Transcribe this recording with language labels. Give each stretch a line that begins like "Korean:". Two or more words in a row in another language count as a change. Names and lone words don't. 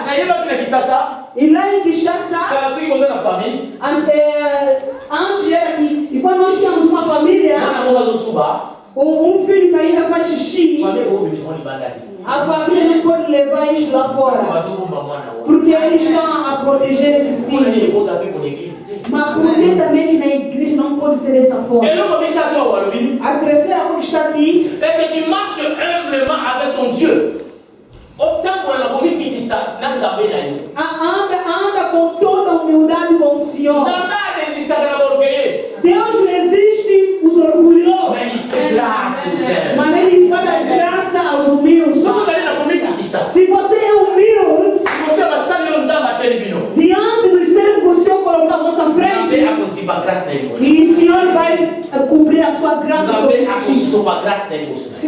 Portuguese: E lá em Kinshasa, antes era e quando nós tínhamos uma família, um filho que ainda faz xixi, a família não pode levar isso lá fora, porque eles estão a proteger esse filho. Mas por que também que na igreja não pode ser dessa forma? A terceira coisa está aqui é que
French: tu marches humblement avec ton Dieu.
Portuguese: Anda com toda a humildade com o Senhor. Deus não resiste os orgulhosos, mas Ele faz graça aos humildes. Se você é humilde, diante dos servos que o Senhor colocar à vossa frente, e o Senhor vai cumprir a sua graça sobre si.